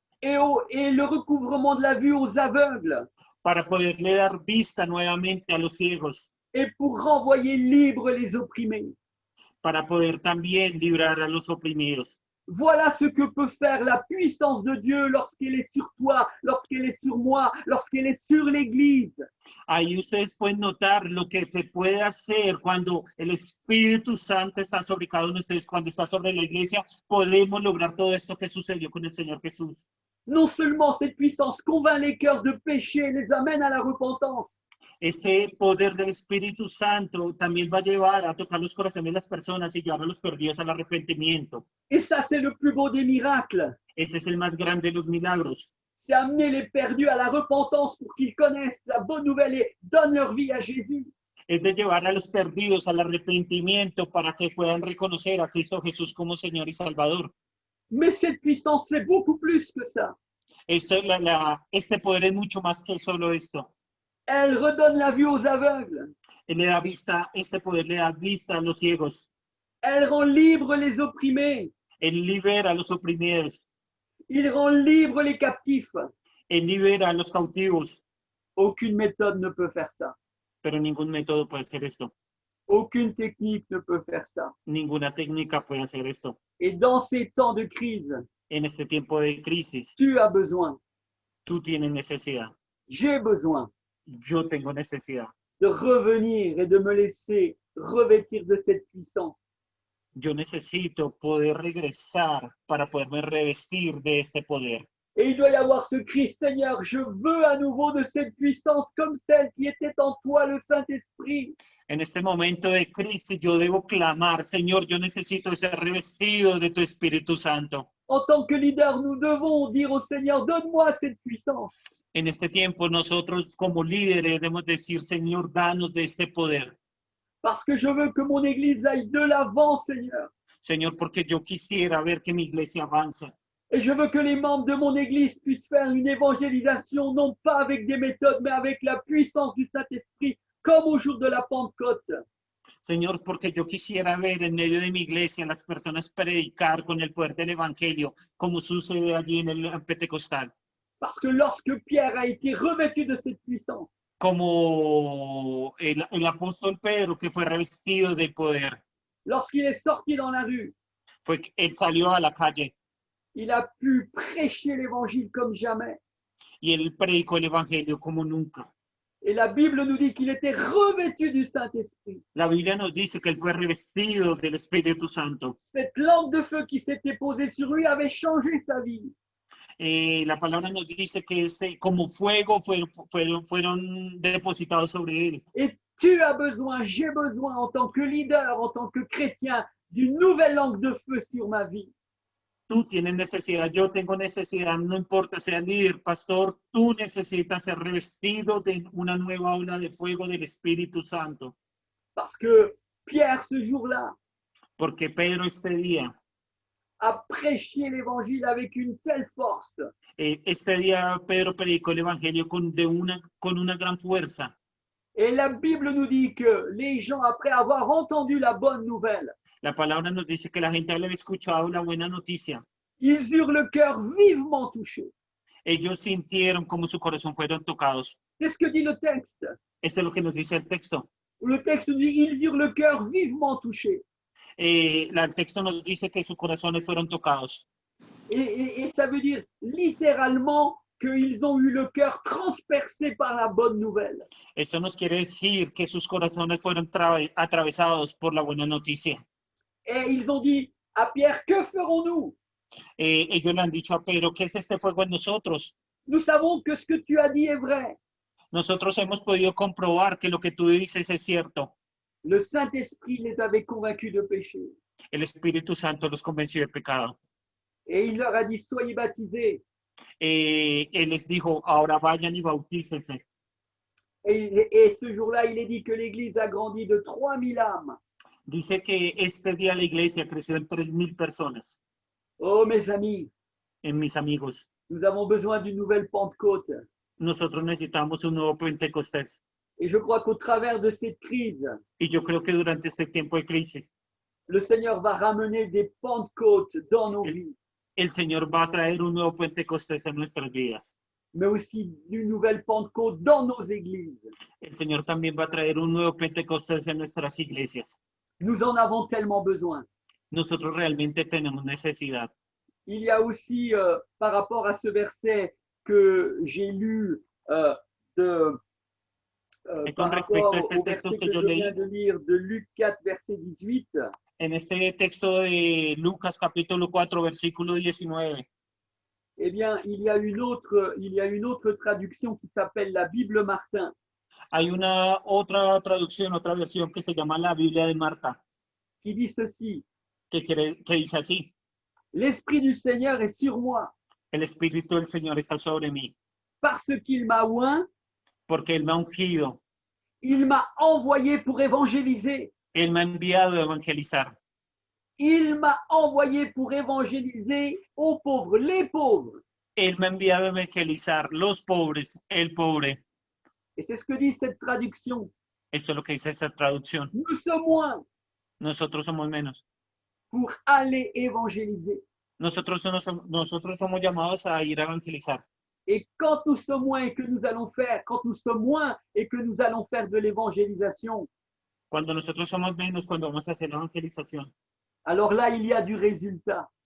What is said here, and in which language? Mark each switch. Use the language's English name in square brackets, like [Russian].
[French] et le recouvrement de la vue aux aveugles [Spanish] para poderle dar vista nuevamente a los ciegos, [French] et pour renvoyer libres les opprimés. [Spanish] para poder también librar a los oprimidos. [French] Voilà ce que peut faire la puissance de Dieu lorsqu'elle est sur toi, lorsqu'elle est sur moi, lorsqu'elle est sur l'Église. [Spanish] Ahí ustedes pueden notar lo que se puede hacer cuando el Espíritu Santo está sobre cada uno de ustedes, cuando está sobre la iglesia, podemos lograr todo esto que sucedió con el Señor Jesús. [French] Non seulement cette puissance convainc les cœurs de péché et les amène à la repentance, [Spanish] Este poder del Espíritu Santo también va a llevar a tocar los corazones de las personas y llevar a los perdidos al arrepentimiento. [French] et ça c'est le plus beau des miracles, [Spanish] Ese es el más grande de los milagros. [French] c'est amener les perdus à la repentance pour qu'ils connaissent la bonne nouvelle et donnent leur vie à Jésus. [Spanish] es de llevar a los perdidos al arrepentimiento para que puedan reconocer a Cristo Jesús como Señor y Salvador. [French] Mais cette puissance fait beaucoup plus que ça. [Spanish] Este poder es mucho más que solo esto. [French] Elle redonne la vue aux aveugles. [Spanish] Él le da vista, este poder le da vista a los ciegos. [French] Elle rend libres les opprimés. [Spanish] Él libera a los oprimidos. [French] Il rend libres les captifs. [Spanish] Él libera a los cautivos. [French] Aucune méthode ne peut faire ça. [Spanish] Pero ningún método puede hacer esto. [French] Aucune technique ne peut faire ça. [Spanish] Ninguna técnica puede hacer esto. [French] Et dans ces temps de crise, [Spanish] En este tiempo de crisis, [French] tu as besoin, [Spanish] tú tienes necesidad. [French] j'ai besoin [Spanish] Yo tengo necesidad. [French] de revenir et de me laisser revêtir de cette puissance. [Spanish] Yo necesito poder regresar para poderme revestir de este poder. [French] Et il doit y avoir ce cri, Seigneur, je veux à nouveau de cette puissance comme celle qui était en toi, le Saint-Esprit. [Spanish] En este momento de crisis yo debo clamar, Señor, yo necesito ser revestido de tu Espíritu Santo. [French] En tant que leader, nous devons dire au Seigneur, donne-moi cette puissance. [Spanish] En este tiempo nosotros como líderes debemos decir, Señor, danos de este poder. [French] Parce que je veux que mon Église aille de l'avant, Seigneur. [Spanish] Señor, porque yo quisiera ver que mi iglesia avanza. [French] Et je veux que les membres de mon Église puissent faire une évangélisation, non pas avec des méthodes, mais avec la puissance du Saint-Esprit, comme au jour de la Pentecôte. [Spanish] Señor, porque yo quisiera ver en medio de mi iglesia las personas predicar con el poder del Evangelio, como sucede allí en el Pentecostal. [French] Parce que lorsque Pierre a été revêtu de cette puissance, [Spanish] Como el apóstol Pedro, que fue revestido de poder, [French] lorsqu'il est sorti dans la rue, [Spanish] fue que él salió a la calle [French] il a pu prêcher l'Évangile comme jamais. [Spanish] y él predicó el Evangelio como nunca. [French] Et la Bible nous dit qu'il était revêtu du Saint-Esprit. [Spanish] La Biblia nos dice que él fue revestido del Espíritu Santo. [French] Cette lampe de feu qui s'était posée sur lui avait changé sa vie. [Spanish] La palabra nos dice que como fuego fueron depositados sobre él. [French] Et tu as besoin, j'ai besoin en tant que leader, en tant que chrétien, d'une nouvelle lampe de feu sur ma vie. [Spanish] Tú tienes necesidad, yo tengo necesidad, no importa, sea líder, pastor, tú necesitas ser revestido de una nueva ola de fuego del Espíritu Santo. [French] Parce que Pierre, ce jour-là, [Spanish] Porque Pedro este día, [French] a prêché l'Évangile avec une telle force [Spanish] este día Pedro predicó el Evangelio con una gran fuerza. [French] et la Bible nous dit que les gens, après avoir entendu la bonne nouvelle, [Spanish] La palabra nos dice que la gente al haber escuchado la buena noticia, [French] ils eurent le cœur vivement touché. [Spanish] ellos sintieron como su corazón fueron tocados. [French] C'est ce que dit le texte. [Spanish] Esto es lo que nos dice el texto. [French] Le texte nous dit ils eurent le cœur vivement touché. [Spanish] El texto nos dice que sus corazones fueron tocados. [French] Et ça veut dire littéralement qu'ils ont eu le cœur transpercé par la bonne nouvelle. [Spanish] Esto nos quiere decir que sus corazones fueron atravesados por la buena noticia. [French] Et ils ont dit à Pierre, que ferons-nous? [Spanish] Ellos le han dicho a Pedro, ¿qué es este fuego en nosotros? [French] Nous savons que ce que tu as dit est vrai. [Spanish] Nosotros hemos podido comprobar que lo que tú dices es cierto. [French] Le Saint-Esprit les avait convaincus de péché. [Spanish] El Espíritu Santo los convenció de pecado. [French] Et il leur a dit, soyez baptisés. [Spanish] Él les dijo, ahora vayan y bautícense. [French] Et ce jour-là, il est dit que l'Église a grandi de 3000 âmes. [Spanish] Dice que este día la iglesia creció en 3,000 personas. [French] Oh, mes amis, [Spanish] En mis amigos, [French] nous avons besoin d'une nouvelle Pentecôte. [Spanish] nosotros necesitamos un nuevo Pentecostés. [French] Et je crois qu'au travers de cette crise, [Spanish] Y yo creo que durante este tiempo de crisis, [French] le Seigneur va ramener des Pentecôtes dans nos vies, [Spanish] el Señor va a traer un nuevo Pentecostés en nuestras vidas. [French] mais aussi une nouvelle Pentecôte dans nos églises. [Spanish] El Señor también va a traer un nuevo Pentecostés en nuestras iglesias. [French] Nous en avons tellement besoin. [Spanish] Nosotros realmente tenemos necesidad. [French] Il y a aussi, par rapport à ce verset que j'ai lu, Et par [Spanish] con respecto [French] rapport [Spanish] a este [French] au [Spanish] texto [French] verset que [Spanish] que yo [French] je [Spanish] leí, [French] viens de lire de Luc 4, verset 18, [Spanish] en este texto de Lucas capítulo 4, versículo 19, [French] eh bien, il y a une autre traduction qui s'appelle la Bible Martin, [Spanish] hay una otra traducción, otra versión que se llama la Biblia de Marta, [French] qui dit ceci: [Spanish] que dice así: [French] L'Esprit du Seigneur est sur moi, [Spanish] el Espíritu del Señor está sobre mí, [French] parce qu'il m'a oint [Spanish] porque Él me ha ungido [French] Il m'a envoyé pour évangéliser. [Spanish] Él me ha enviado a evangelizar. [French] Il m'a envoyé pour évangéliser aux pauvres, les pauvres. [Spanish] Él me ha enviado a evangelizar los pobres, el pobre. [French] Et c'est ce que dit cette traduction. [Spanish] Esto es lo que dice esta traducción. [French] Nous sommes moins [Spanish] Nosotros somos menos. [French] pour aller évangéliser. [Spanish] Nosotros somos llamados a ir a evangelizar. [French] Et quand nous sommes moins et que nous allons faire, quand nous sommes moins et que nous allons faire de l'évangélisation, [Spanish] Cuando nosotros somos menos, cuando vamos a hacer la evangelización, [French] alors là, il y a du résultat.